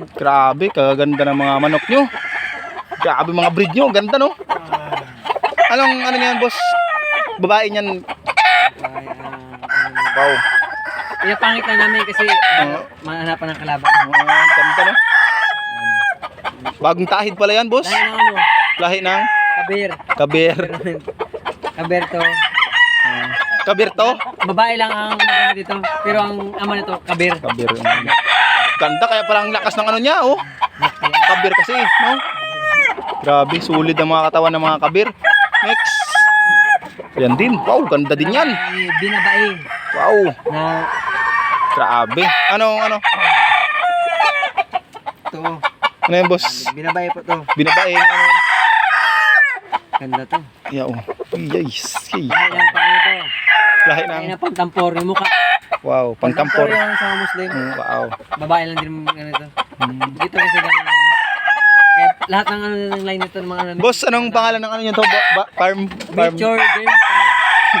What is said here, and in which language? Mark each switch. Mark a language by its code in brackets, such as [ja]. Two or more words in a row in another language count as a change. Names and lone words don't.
[tl] Grabe, kaganda ng mga manok nyo. Grabe mga breed nyo, ganda, no? Ano yan, boss? Babae niyan. Wow. Pinapangit lang namin kasi mahanapan ng kalaban. Ganda, no? Bagong tahid pala yan, boss. Dahil ng ano, Lahi ng kabir. kabir. Kabir to. Kabir to? Babae lang ang maganda dito, pero ang ama nito kabir. Kabir. Ganda, kaya parang lakas ng ano niya, oh. Kabir kasi, no? Grabe, sulit ang mga katawan ng mga kabir. Next. Yan din. Wow, ganda din yan. Binabae. Wow. Na Grabe. Ano? to. Ano yan, boss? Binabae po to. Binabaeng, ano? Ganda to. [en] Yeah, oh. Yes. [tl] Okay. Lahat ng pang ito. Lahi Kaya ng, na pangtampor yung mukha. wow, pangtampor. Pangtampor yan sa mga Muslim. Wow. Babae lang din ganito. Dito kasi ganito. Kaya lahat ng ano ng line nito ng mga ano. Boss, anong pangalan ng ano nyo to? Farm? Melchor Game Farm.